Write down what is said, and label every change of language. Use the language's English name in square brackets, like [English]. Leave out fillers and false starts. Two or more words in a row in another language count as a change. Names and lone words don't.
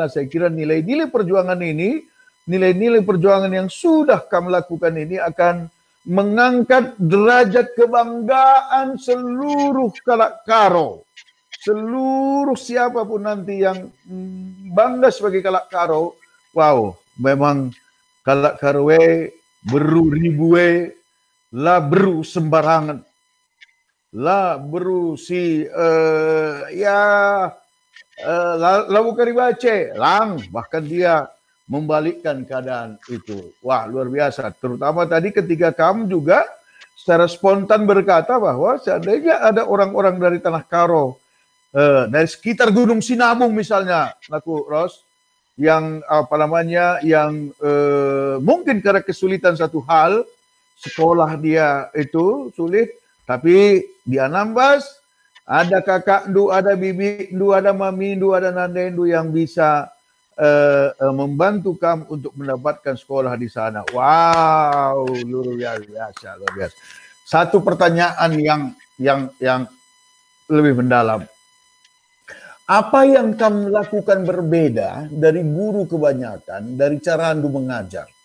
[Indonesian] Saya kira nilai-nilai perjuangan ini, nilai-nilai perjuangan yang sudah kamu lakukan ini akan mengangkat derajat kebanggaan seluruh Kalak Karo. Seluruh siapapun nanti yang bangga sebagai Kalak Karo, wow, memang [Batak Karo] Kalak Karowe beru ribuwe, lah beru sembarangan, lah beru si lah [Indonesian] bukan dibaca, lang, bahkan dia membalikkan keadaan itu. Wah, luar biasa. Terutama tadi ketika kamu juga secara spontan berkata bahwa seandainya ada orang-orang dari Tanah Karo, dari sekitar Gunung Sinabung misalnya, laku Ros, yang yang mungkin karena kesulitan satu hal, sekolah dia itu sulit, tapi di Anambas ada kakak ndu, ada bibi ndu, ada mami ndu, ada [Batak Karo] nande ndu [Indonesian] yang bisa membantu kamu untuk mendapatkan sekolah di sana. Wow, luar biasa, luar biasa. Satu pertanyaan yang lebih mendalam. Apa yang kamu lakukan berbeda dari guru kebanyakan, dari cara Andu mengajar?